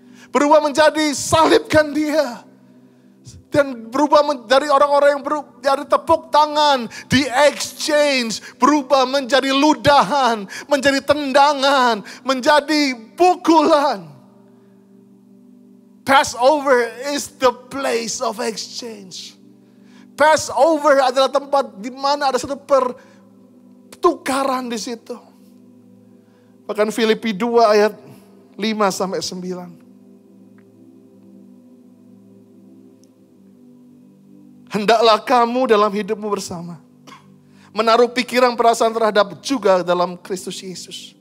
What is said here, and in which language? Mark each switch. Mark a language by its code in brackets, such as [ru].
[id] Berubah menjadi salibkan dia. Dan berubah dari orang-orang yang dari tepuk tangan, di exchange, berubah menjadi ludahan, menjadi tendangan, menjadi pukulan. [en] Passover is the place of exchange. [id] Passover adalah tempat di mana ada satu pertukaran di situ. Bahkan Filipi 2 ayat 5-9. Hendaklah kamu dalam hidupmu bersama menaruh pikiran perasaan terhadap juga dalam Kristus Yesus.